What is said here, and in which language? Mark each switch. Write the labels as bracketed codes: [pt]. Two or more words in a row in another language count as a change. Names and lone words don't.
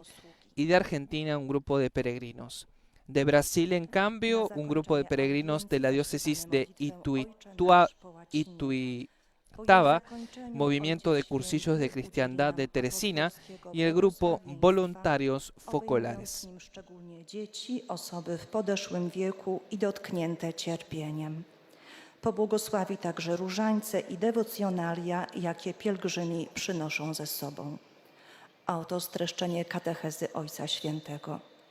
[es] Y de Argentina, un grupo de peregrinos. De Brasil, en cambio, un grupo de peregrinos de la diócesis de Ituiutaba, Movimiento de Cursillos de Cristiandad de Teresina y el grupo Voluntarios Focolares. [pl] Osoby w podeszłym wieku i dotknięte cierpieniem. Pobłogosławi także różańce i dewocjonalia, jakie pielgrzymi przynoszą ze sobą. A oto streszczenie katechezy Ojca Świętego.